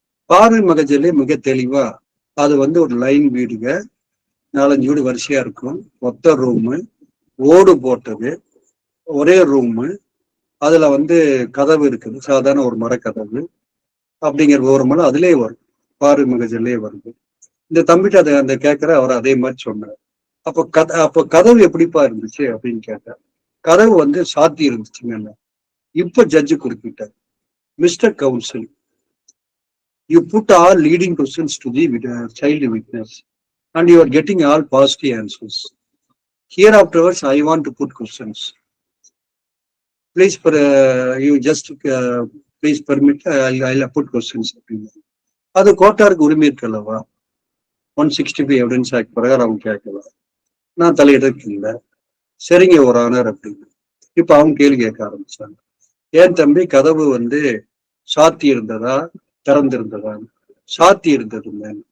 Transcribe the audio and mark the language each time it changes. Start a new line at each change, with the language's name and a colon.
Tamil: பார்வை மகஜலே மிக தெளிவா அது வந்து ஒரு லைன் வீடுங்க, 4, 5 வீடு வரிசையா இருக்கும், ஒத்த ரூமு, ஓடு போட்டது, ஒரே ரூமு, அதுல வந்து கதவு இருக்குது, சாதாரண ஒரு மரக்கதவு அப்படிங்கிற விவரமெல்லாம் அதுலயே வரும், பார்வை மகஜல்லே வருது. இந்த தம்பிட்டு அதை அந்த கேட்கிற அவர் அதே மாதிரி சொன்னார். அப்போ கதவு எப்படிப்பா இருந்துச்சு அப்படின்னு கேட்டார். கதவு வந்து சாத்தி இருந்துச்சுங்க. இப்ப ஜட்ஜு குறிப்பிட்டார்,
English: Mister counsel, you put all leading questions to the child witness and you are getting all positive answers. Here afterwards, I want to put questions. Please, you just please permit, I'll put questions.
Tamil: அது கோர்ட்டாருக்கு உரிமை இருக்கல்லவா? 165 evidence act பிரகாரம் அவங்க கேட்கலாம். நான் தலையிடறதுக்கு இல்லை. சரிங்க ஒரு honour அப்படின்னு. இப்ப அவங்க கேள்வி கேட்க ஆரம்பிச்சாங்க. ஏன் தம்பி கதவு வந்து சாத்தி இருந்ததா திறந்திருந்ததா? சாத்தி இருந்ததுங்க.